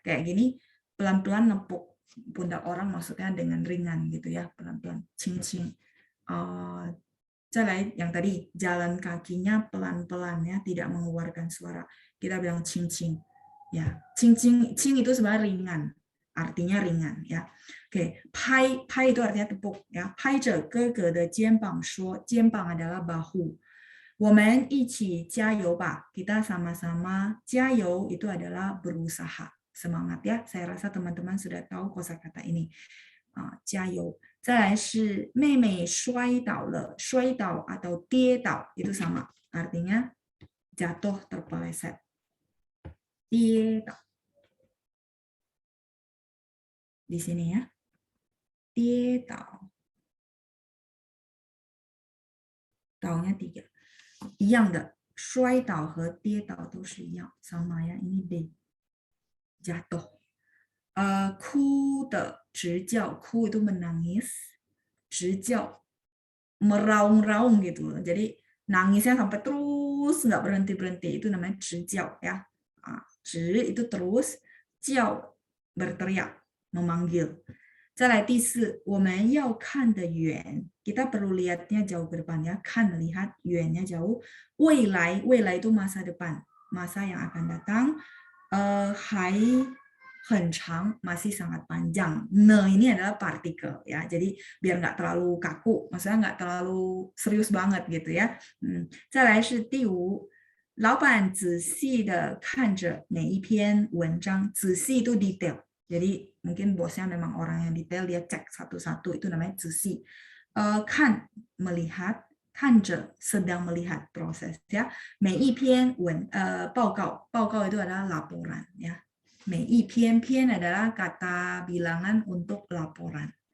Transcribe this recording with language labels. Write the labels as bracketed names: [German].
[Indonesian] Kayak gini, pelan-pelan nepuk pundak orang maksudnya dengan ringan gitu ya, pelan-pelan, 轻轻. [Chinese] 再来 [Indonesian] yang tadi, jalan kakinya pelan-pelan ya, tidak mengeluarkan suara. Kita bilang 轻轻. Ya, cing itu sebenarnya ringan, artinya ringan ya. Oke, pai itu artinya tepuk ya. [Chinese] 拍着哥哥的肩膀说，肩膀 [Indonesian] adalah bahu. [Chinese] 我们一起加油吧. [Indonesian] Kita sama-sama 加油 itu adalah berusaha. Semangat ya. Saya rasa teman-teman sudah tahu kosakata ini. 加油. [Chinese] 再来是妹妹摔倒了，摔倒 atau 跌倒 itu sama. [Indonesian] Artinya jatuh terpeleset. 跌倒. Di sini ya. 跌倒. 倒nya 3. [Chinese] 一样的，摔倒和跌倒都是一样， [Indonesian] sama ya. Ini D. Jatuh. [Chinese] 哭的直叫，哭 [Indonesian] itu menangis, [Chinese] 直叫meraung-raung gitu. [Indonesian] Jadi nangisnya sampai terus nggak berhenti-berhenti, itu namanya 直叫 ya. 直 itu terus, 叫 berteriak, memanggil. [Chinese] 再来第4，我们要看得远 [Indonesian] kita perlu lihatnya jauh ke depan ya. 看 melihat, 远nya jauh. 未来 itu masa depan, masa yang akan datang. [Chinese] 还很长 [Indonesian] masih sangat panjang. Ne ini adalah partikel ya. Jadi biar nggak terlalu kaku, maksudnya nggak terlalu serius banget gitu ya. [Chinese] 再来是第5，老板仔细地看着每一篇文章，仔细 [Indonesian] itu detail. Jadi mungkin bosnya memang orang yang detail, dia cek satu-satu, itu namanya 仔细. 看 melihat, 看着 sedang melihat proses ya. [Chinese] 每一篇报告 [Indonesian] itu adalah laporan ya. 每一篇 adalah kata bilangan untuk laporan.